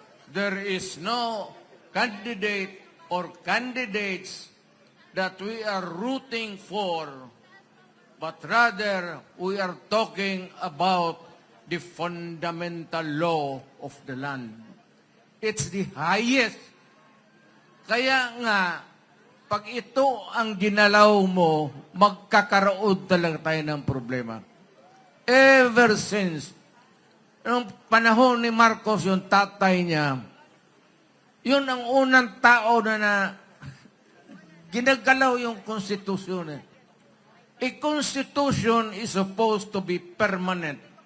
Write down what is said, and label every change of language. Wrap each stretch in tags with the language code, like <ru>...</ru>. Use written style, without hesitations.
<en>There is no candidate or candidates that we are rooting for, but rather we are talking about the fundamental law of the land. It's the highest.</en> <tl>Kaya nga, pag ito ang ginalaw mo, magkakaroon talaga tayo ng problema.</tl> <en>Ever since,</en> <tl>noong panahon ni Marcos, yung tatay niya, Yun ang unang tao na ginagalaw yung konstitusyon.</tl> <en>A constitution is supposed to be permanent.</en>